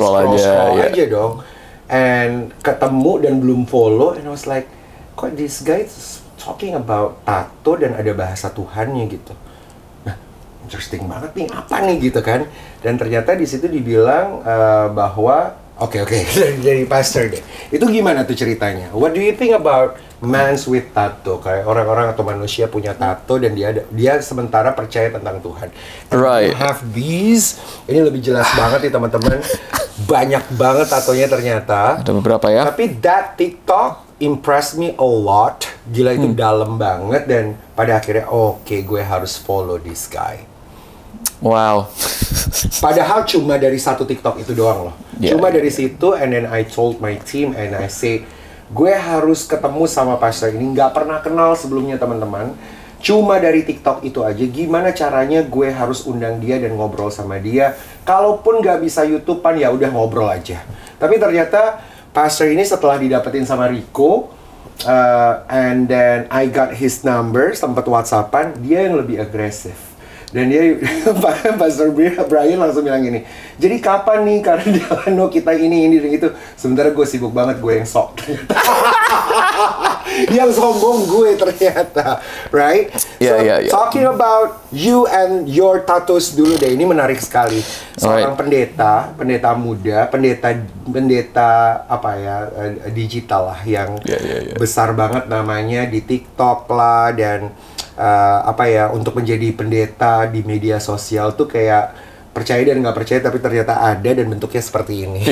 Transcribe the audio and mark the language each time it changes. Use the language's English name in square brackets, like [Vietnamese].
[Indonesian] aja dong. And ketemu dan belum follow, and [English] I was like, [Indonesian] kok [English] this guy talking about [Indonesian] tato dan ada bahasa Tuhannya gitu. Nah, interesting banget nih, apa nih gitu kan? Dan ternyata di situ dibilang bahwa oke, dari pastor deh. Itu gimana tuh ceritanya? [English] What do you think about mans with tato? [Indonesian] Kayak orang-orang atau manusia punya tato dan dia sementara percaya tentang Tuhan. [English] Right. You have these. [Indonesian] Ini lebih jelas banget nih teman-teman. Banyak banget tatonya ternyata. Ada beberapa ya. [English] Tapi that TikTok impressed me a lot. [Indonesian] Gila, itu dalam banget, dan pada akhirnya oke, gue harus follow [English] this guy. Wow. [Indonesian] Padahal cuma dari satu TikTok itu doang loh. [English] Yeah. [Indonesian] Cuma dari situ, [English] and then I told my team and I say, [Indonesian] gue harus ketemu sama pastor ini. Nggak pernah kenal sebelumnya teman-teman. Cuma dari TikTok itu aja, gimana caranya gue harus undang dia dan ngobrol sama dia. Kalaupun nggak bisa YouTubean, ya udah ngobrol aja. Tapi ternyata pastor ini setelah didapetin sama Rico, [English] and then I got his number, [Indonesian] sempat WhatsAppan, dia yang lebih agresif. Dan dia, Pastor Brian langsung bilang gini, jadi kapan nih, karena Delano kita ini dan itu. Sementara gue sibuk banget, gue yang sok ternyata. Yang sombong gue ternyata, right? [English] Yeah. Talking about you and your tattoos [Indonesian] dulu deh, ini menarik sekali. Seorang pendeta muda, pendeta apa ya, digital lah, yang besar banget namanya di TikTok lah, dan untuk menjadi pendeta di media sosial tuh kayak percaya dan nggak percaya, tapi ternyata ada dan bentuknya seperti ini.